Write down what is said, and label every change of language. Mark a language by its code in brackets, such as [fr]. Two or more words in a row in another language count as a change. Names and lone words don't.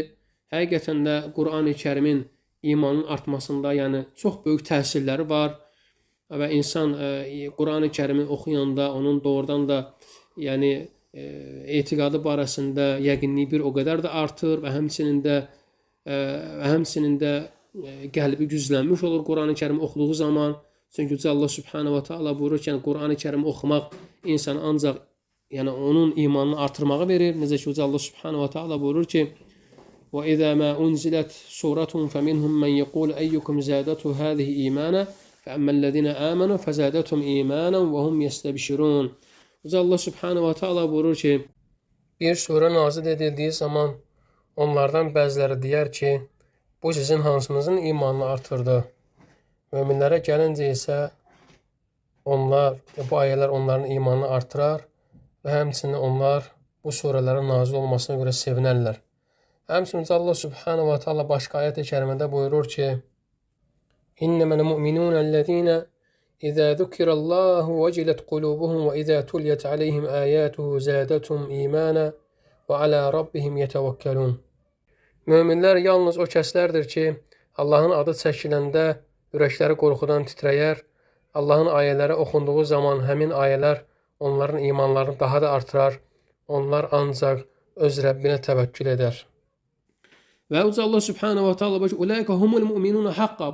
[az] Həqiqətən də Quran-ı Kərimin imanın artmasında, yəni çox böyük təsirləri var və insan Quran-ı Kərimi oxuyanda onun doğrudan da yəni etiqadı barəsində yəqinliyi bir o qədər də artır və həmçinin də qəlbi güclənmiş olur Quran-ı Kərimi oxuduğu zaman. Çünki [ar] الله سبحانه وتعالى [az] buyurur ki, Quran-ı Kərimi oxumaq insanı ancaq yəni onun imanını artırmağı verir. Necə ki [ar] الله سبحانه وتعالى [az] buyurur ki: [ar] "وإذا ما أنزلت سورة فمنهم من يقول أيكم زادته هذه إيمانا فأما الذين آمنوا فزادتهم إيمانا وهم يستبشرون." الله سبحانه وتعالى [az] buyurur ki, bir surə nazil edildiyi zaman onlardan bəziləri deyər ki, bu sizin hansınızın imanını artırdı. Möminlərə gəlincə isə bu ayələr onların imanını artırar və həmçinin onlar bu surələrin nazil olmasına görə sevinərlər. Həmçinin [ar] الله سبحانه وتعالى [az] başqa ayət-i kərimədə buyurur ki: [ar] "إنما المؤمنون الذين إذا ذكر الله وجلت قلوبهم وإذا تليت عليهم آياته زادتهم إيمانا وعلى ربهم يتوكلون." [az] Möminlər yalnız o kəslərdir ki, Allahın adı çəkiləndə ürəkləri qorxudan titrəyər. Allahın ayələri oxunduğu zaman həmin ayələr onların imanlarını daha da artırar. Onlar ancaq öz Rəbbinə təvəkkül edər. Və [ar] الله سبحانه وتعالى [az] buyurur ki, [ar] "أولئك هم المؤمنون حقا."